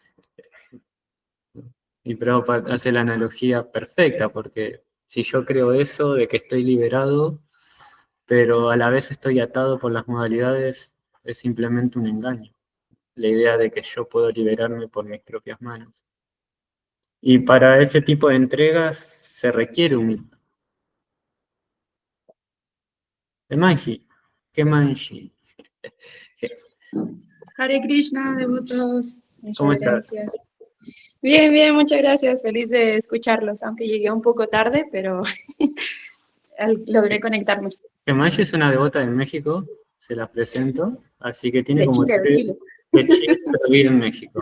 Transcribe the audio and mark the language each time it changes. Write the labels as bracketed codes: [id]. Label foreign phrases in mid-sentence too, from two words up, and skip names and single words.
[es] Y Prabhupada hace la analogía perfecta, porque si yo creo eso de que estoy liberado, pero a la vez estoy atado por las modalidades, es simplemente un engaño. La idea de que yo puedo liberarme por mis propias manos. Y para ese tipo de entregas se requiere humildad. ¿Qué manji? ¿Qué manji? Hare Krishna, devotos, ¿Cómo muchas estás? gracias. Bien, bien, muchas gracias. Feliz de escucharlos, aunque llegué un poco tarde, pero logré conectarme. ¿Qué manji es una devota de México? Se la presento. Así que tiene De como Chile, de Chile. de Chile, pero vive en México.